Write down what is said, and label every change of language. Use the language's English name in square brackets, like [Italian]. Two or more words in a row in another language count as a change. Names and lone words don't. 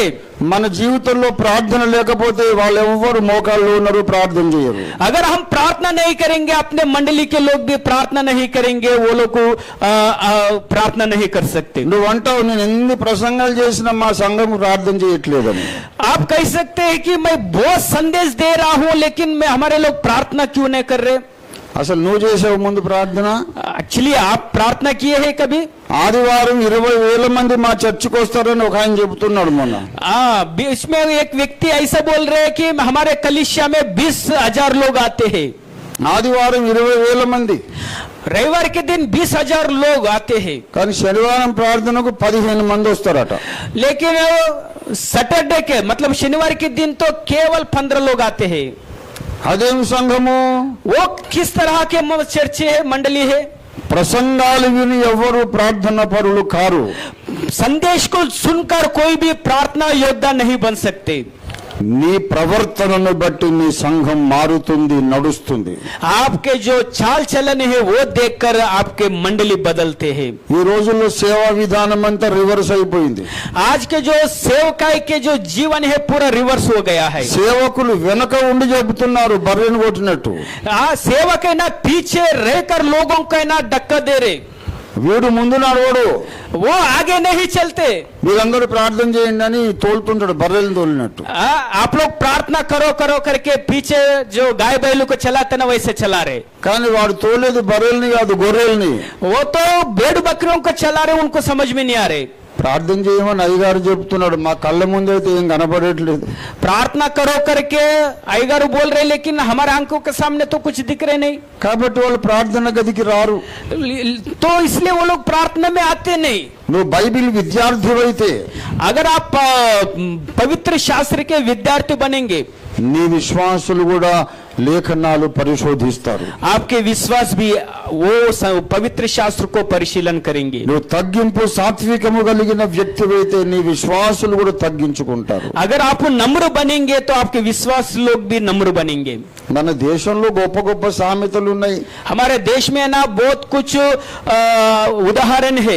[Telugu] మన జీవితంలో ప్రార్థన లేకపోతే వాళ్ళు ఎవ్వరు మోకాళ్ళు ఉన్నారు, ప్రార్థన చేయరు. [Hindi] अगर हम प्रार्थना नहीं करेंगे अपने मंडली के लोग भी प्रार्थना नहीं करेंगे, वो लोग को प्रार्थना नहीं कर सकते. [Telugu] నువ్వు అంటావు నేను ఎన్ని ప్రసంగాలు చేసినా మా సంఘం ప్రార్థన చేయట్లేదని. [Hindi] आप कह सकते हैं कि मैं बहुत संदेश दे रहा हूं लेकिन मैं हमारे लोग प्रार्थना क्यों नहीं कर रहे. [Telugu] అసలు నువ్వు చేసావు ముందు ప్రార్థన? [Hindi] एक्चुअली आप प्रार्थना किए हैं कभी? [Telugu] ఆదివారం 20,000 మంది మా చర్చికి వస్తారని ఒక ఆయన చెబుతున్నాడు మొన్న. [Hindi] इसमें एक व्यक्ति ऐसा बोल रहे हैं कि हमारे कलीसिया में 20,000 लोग आते हैं. [Telugu] ఆదివారం 20,000 మంది. [Hindi] रविवार के दिन 20,000 लोग आते हैं, [Telugu] కానీ శనివారం ప్రార్థనకు 15 మంది వస్తారట. [Hindi] लेकिन सैटरडे के मतलब शनिवार के दिन तो केवल 15 लोग आते हैं. [Telugu] అదేం సంఘము? [Hindi] वो किस तरह के चर्च है, मंडली है? [Telugu] ప్రసంగాలు విని ఎవరు ప్రార్థన పరులు కారు. [Hindi] संदेश को सुनकर कोई भी प्रार्थना योद्धा नहीं बन सकते. [Telugu] నీ ప్రవర్తనను బట్టి నీ సంఘం మారుతుంది, నడుస్తుంది. [Hindi] आपके जो चाल चलन है वो देखकर आपके मंडली बदलते हैं. [Telugu] ఈ రోజుల్లో సేవా విధానం అంతా రివర్స్ అయిపోయింది. [Hindi] आज के जो सेवकाई के जो जीवन है पूरा रिवर्स हो गया है. [Telugu] సేవకులు వెనక ఉండి చెబుతున్నారు బర్రెను కొట్టినట్టు. [Hindi] सेवक है ना पीछे रहकर लोगों को ना धक्का दे रहे, [Telugu] వీడు ముందు నడవడు, [Hindi] वो आगे नहीं चलते. [Telugu] మీరందరూ ప్రార్థన చేయండి అని తోలుతుంటాడు బర్రెలను తోలినట్టు. [Hindi] आप लोग प्रार्थना करो करो करके पीछे जो गाय बैलों को चलाते ना वैसे चला रहे. [Telugu] కానీ వాడు తోలేది బర్రెల్ని కాదు, గొర్రెల్ని. [Hindi] वो तो भेड़ बकरियों को चला रहे, उनको समझ में नहीं आ रहे. [Telugu] ప్రార్థన చేయమని అయ్యగారు చెప్తున్నాడు, మా కళ్ళ ముందైతే ఏం కనపడట్లేదు. [Hindi] प्रार्थना करो करके अय्यगार बोल रहे, लेकिन हमारे आंखों के सामने तो कुछ दिख रहे नहीं. [Telugu] కాబట్టి వాళ్ళు ప్రార్థన గదికి రారు. [Hindi] तो इसलिए वो लोग प्रार्थना में आते नहीं. [Telugu] నువ్వు బైబిల్ విద్యార్థివైతే, [Hindi] अगर आप पवित्र शास्त्र के विद्यार्थी बनेंगे, [Telugu] నీ విశ్వాసులు కూడా లేఖనాలు పరిశోధిస్తారు. [Hindi] आपके विश्वास भी वो पवित्र शास्त्र को परिशीलन करेंगे. [Telugu] నువ్వు తగ్గింపు సాత్వికము కలిగిన వ్యక్తివైతే నీ విశ్వాసులు కూడా తగ్గించుకుంటారు. [Hindi] अगर आप नम्र बनेंगे तो आपके विश्वास लोग भी नम्र बनेंगे. [Telugu] మన దేశంలో గొప్ప గొప్ప సామెతలు ఉన్నాయి. [Hindi] हमारे देश में ना बहुत कुछ उदाहरण है.